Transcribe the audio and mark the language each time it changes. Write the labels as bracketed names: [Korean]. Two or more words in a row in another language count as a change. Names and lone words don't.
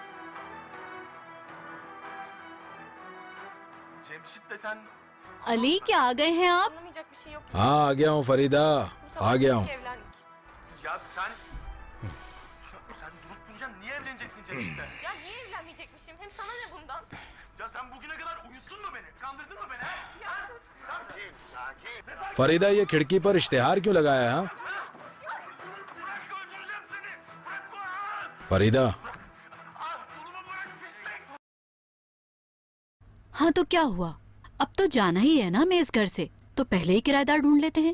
[Hindi] अली, क्या आ गए हैं आप? हाँ आ गया हूँ फरीदा, आ गया हूँ। [Turkish] Ya sen durup niye evleneceksin Cemşit'le? Ya niye evlenmeyecekmişim? Hem sana ne bundan? Ya sen bugüne kadar uyuttun mu beni? Kandırdın mı beni? Ha? Sakin, sakin. [Hindi] फरीदा, ये खिड़की पर इश्तेहार क्यों लगाया है? हाँ? फरीदा। हाँ तो क्या हुआ? अब तो जाना ही है ना मैं इस घर से, तो पहले ही किराएदार ढूंढ लेते हैं।